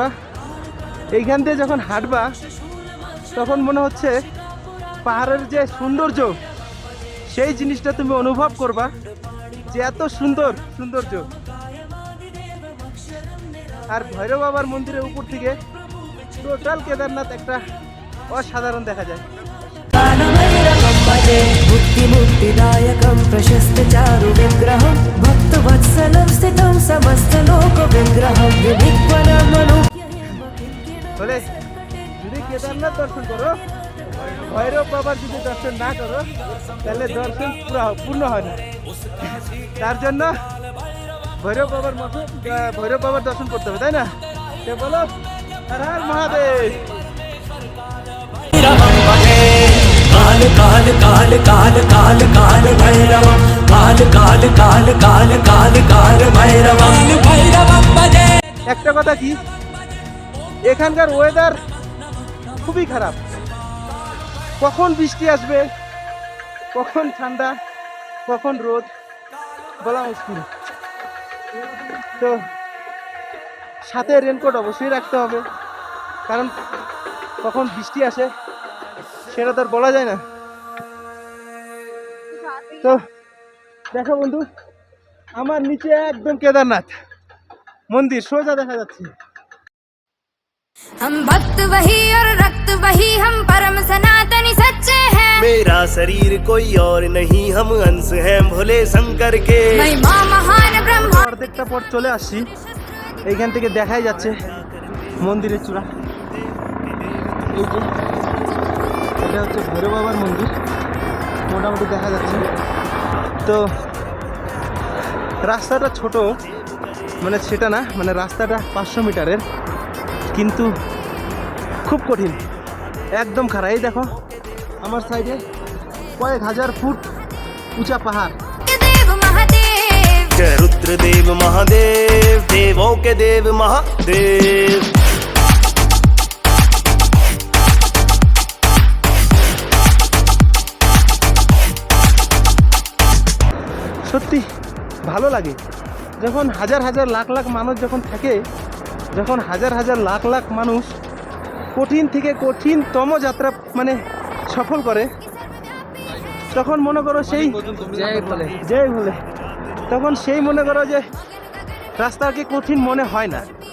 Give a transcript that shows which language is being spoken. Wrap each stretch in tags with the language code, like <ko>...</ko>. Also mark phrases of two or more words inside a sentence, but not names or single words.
<bn>এইখান দিয়ে যখন হাঁটবা তখন মনে হচ্ছে পাহাড়ের যে সৌন্দর্য, সেই জিনিসটা তুমি অনুভব করবা যে এত সৌন্দর্য। আর ভৈরব বাবার মন্দিরের উপর থেকে টোটাল কেদারনাথ একটা অসাধারণ দেখা যায়।</bn> <sa>मुक्तिदायकं प्रशस्त चारु विग्रहं भक्तवत्सलं स्थितं समस्त लोक विग्रहं</sa> <bn>বলে যদি কেদারনাথ দর্শন করো, ভৈরব বাবার যদি দর্শন না করো, তাহলে দর্শন পূর্ণ হয় না। তার জন্য ভৈরব বাবার দর্শন করতে হবে, তাই না? সে বলো</bn> <hi>हर हर महादेव।</hi> <sa>काल काल काल काल काल काल भैरवं काल काल काल काल काल काल भैरवं भैरवं भजे।</sa> <bn>একটা কথা কি, এখানকার ওয়েদার খুবই খারাপ। কখন বৃষ্টি আসবে, কখন ঠান্ডা, কখন রোদ, বলা মুশকিল। তো সাথে রেনকোট অবশ্যই রাখতে হবে, কারণ কখন বৃষ্টি আসে সেটা তো আর বলা যায় না। তো দেখো বন্ধু, আমার নিচে একদম কেদারনাথ মন্দির সোজা দেখা যাচ্ছে।</bn> <hi>हम भक्त वही और रक्त वही, हम परम सनातनी सच्चे हैं। मेरा शरीर कोई और नहीं, हम अंश हैं भोले शंकर के। महिमा महान ब्रह्मा।</hi> <bn>অর্ধেকটা পর চলে আসছি। এইখান থেকে দেখাই যাচ্ছে মন্দিরের চূড়া। এই যে এটা হচ্ছে ভৈরব বাবার মন্দির, মোটামুটি দেখা যাচ্ছে। তো রাস্তাটা ছোট, মানে সেটা না, মানে রাস্তাটা 500 মিটারের, কিন্তু খুব কঠিন, একদম খারাপ। এই দেখো আমার সাইডে কয়েক হাজার ফুট উঁচা পাহাড়।</bn> <hi>देव महादेव जय रुद्रदेव महादेव, देवों देवों के देव महादेव।</hi> <bn>সত্যি ভালো লাগে যখন হাজার হাজার লাখ লাখ মানুষ যখন থাকে, যখন হাজার হাজার লাখ লাখ মানুষ কঠিন থেকে কঠিনতম যাত্রা মানে সফল করে, তখন মনে করো সেই জয় বলে তখন সেই মনে করো যে রাস্তাকে কঠিন মনে হয় না।</bn>